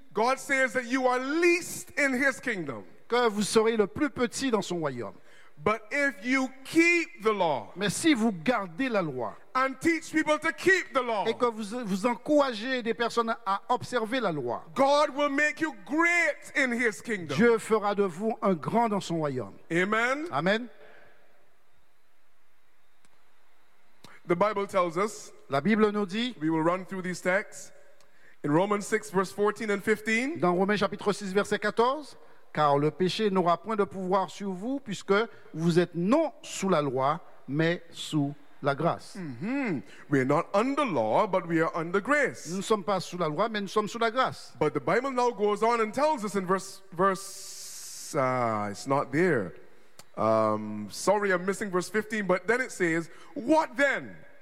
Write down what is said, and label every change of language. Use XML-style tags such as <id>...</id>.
<en>God says that you are least in his kingdom.</en> <fr>Que vous serez le plus petit dans son royaume.</fr> <en>But if you keep the law,</en> <fr>mais si vous gardez la loi</fr> <en>and teach people to keep the law,</en> <fr>et que vous encouragez des personnes à observer la loi,</fr> <en>God will make you great in his kingdom.</en> <fr>Dieu fera de vous un grand dans son royaume.</fr> <en>Amen.</en> <fr>Amen.</fr> <en>The Bible tells us,</en> <fr>la Bible nous dit,</fr> <en>we will run through these texts in Romans 6 verse 14 and 15.</en> <fr>Dans Romains chapitre 6 verset 14. Car le péché n'aura point de pouvoir sur vous, puisque vous êtes non sous la loi, mais sous la grâce. Mm-hmm.</fr> <en>We are not under law, but we are under grace.</en> <fr>Nous ne sommes pas sous la loi, mais nous sommes sous la grâce.</fr> <en>But the Bible now goes on and tells us in verse 15, but then it says, what then?</en>